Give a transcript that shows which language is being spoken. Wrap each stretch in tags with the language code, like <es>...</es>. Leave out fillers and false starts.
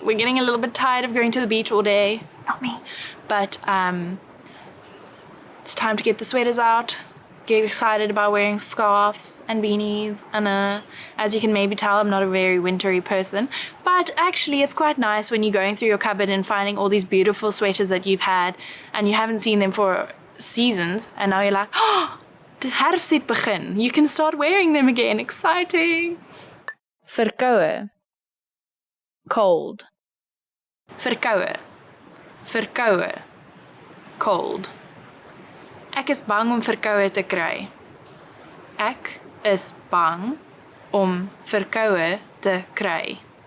<en>We're getting a little bit tired of going to the beach all day. Not me. But it's time to get the sweaters out. Get excited about wearing scarves and beanies. And as you can maybe tell, I'm not a very wintry person. But actually, it's quite nice when you're going through your cupboard and finding all these beautiful sweaters that you've had and you haven't seen them for seasons. And now you're like, oh, the herfst het begin. You can start wearing them again. Exciting.</en> <af>Verkoue. Cold. Verkoue. Verkoue. Cold. Ek is bang om verkoue te kry. Ek is bang om verkoue te kry.</af>